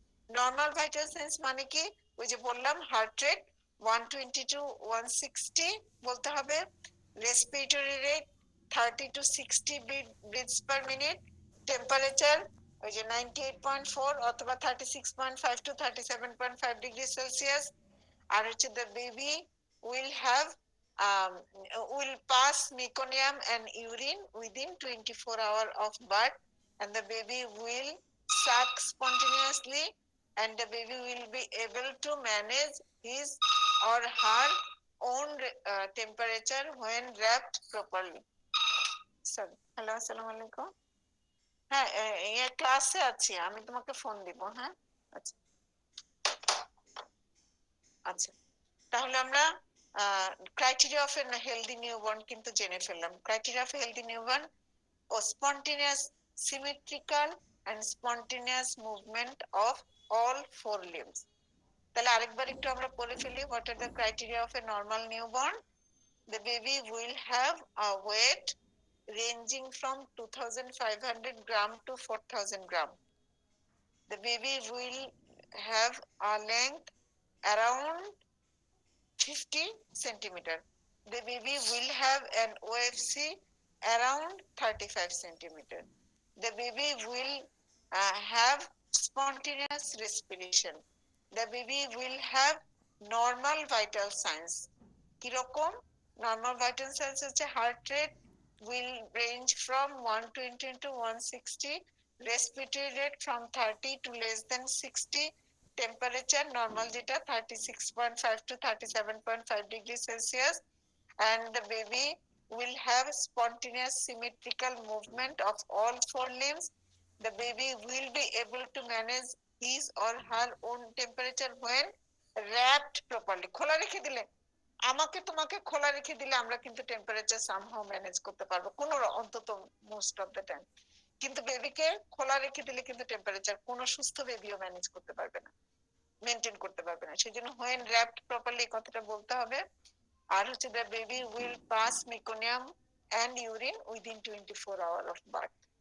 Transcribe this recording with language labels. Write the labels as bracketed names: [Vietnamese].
[Bangla] normal vital signs মানে কি, ওই যে বললাম হার্ট রেট 120 to 160 বলতে হবে, respiratory rate 30 to 60 beats per minute, temperature ওই যে 98.4 অথবা 36.5 to 37.5 ডিগ্রি সেলসিয়াস। আর হচ্ছে [English] the baby will have um, will pass meconium and urine within 24 hours of birth, and the baby will suck spontaneously, and the baby will be able to manage his or her own temperature when wrapped properly। Sorry, hello, [Bangla] আসসালামু আলাইকুম। হ্যাঁ, ক্লাসে আছি, আমি তোমাকে phone দিব। হ্যাঁ, আচ্ছা আচ্ছা, তাহলে আমরা [English] criteria of a healthy newborn [Bangla] কিন্তু জেনে ফেললাম। [English] Criteria of healthy newborn ও spontaneous symmetrical and spontaneous movement of all 4 limbs. [Bangla] তাহলে আরেকবার একটু আমরা পড়ে ফেলি, [English] What are the criteria of a normal newborn. The baby will have a weight ranging from 2500 gram to 4000 gram. The baby will have a length around 50 centimeter. The baby will have an OFC around 35 centimeter. The baby will have spontaneous respiration. The baby will have normal vital signs। [Bangla] কিরকম [English] normal vital signs [Bangla] হচ্ছে [English] heart rate will range from 120 to 160, respiratory rate from 30 to less than 60, [Bangla] temperature normal যেটা 36.5 to 37.5 degree Celsius, [English] and the baby will have spontaneous symmetrical movement of all four limbs. The baby will be able to manage his or her own temperature when wrapped properly. [Bangla] খোলা রেখে দিলে, আমাকে তোমাকে খোলা রেখে দিলে আমরা কিন্তু টেম্পারেচার [English] somehow manage [Bangla] করতে পারবো কোনো অন্তত [English] most of the time, [Bangla] কিন্তু বেবিকে খোলা রেখে দিলে কিন্তু টেম্পারেচার কোনো সুস্থ বেবিও ম্যানেজ করতে পারবে না, মেনটেন করতে পারবে না। সেজন্য [English] when wrapped properly [Bangla] কথাটা বলতে হবে। আর হচ্ছে [English] the baby will pass meconium and urine within 24 hours of birth।